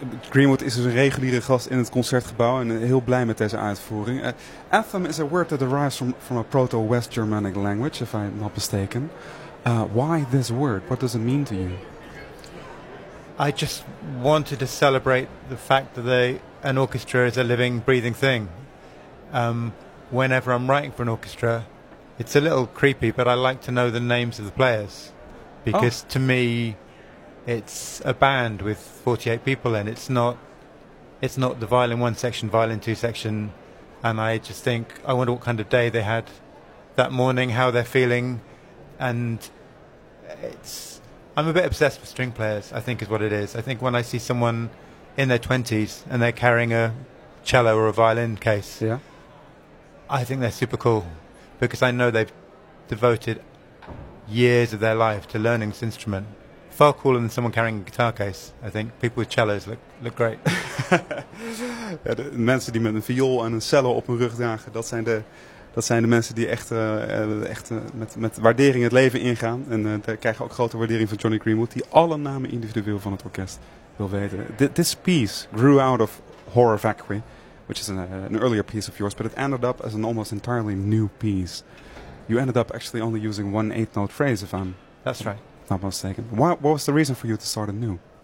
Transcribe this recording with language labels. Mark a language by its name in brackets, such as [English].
[Dutch] Greenwood is dus een reguliere gast in het concertgebouw en heel blij met deze uitvoering. [English] Atham is a word that derives from a proto-West Germanic language, if I'm not mistaken. Why this word? What does it mean to you? I just wanted to celebrate the fact that an orchestra is a living, breathing thing. Whenever I'm writing for an orchestra, it's a little creepy, but I like to know the names of the players. Because to me, it's a band with 48 people in. It's not the violin one section, violin two section. And I just think, I wonder what kind of day they had that morning, how they're feeling. And I'm a bit obsessed with string players, I think is what it is. I think when I see someone in their 20s and they're carrying a cello or a violin case, yeah, I think they're super cool. Because I know they've devoted years of their life to learning this instrument. Far cooler than someone carrying a guitar case, I think. People with cellos look great. [Dutch] Ja, de mensen die met een viool en een cello op hun rug dragen, dat zijn de, Dat zijn de mensen die echt met waardering het leven ingaan. En krijgen ook grote waardering van Johnny Greenwood, die alle namen individueel van het orkest wil weten. [English] This piece grew out of Horror Factory, which is an earlier piece of yours, but it ended up as an almost entirely new piece. You ended up actually only using one eighth note phrase, if I'm... That's right. Not mistaken. What was the reason for you to start anew?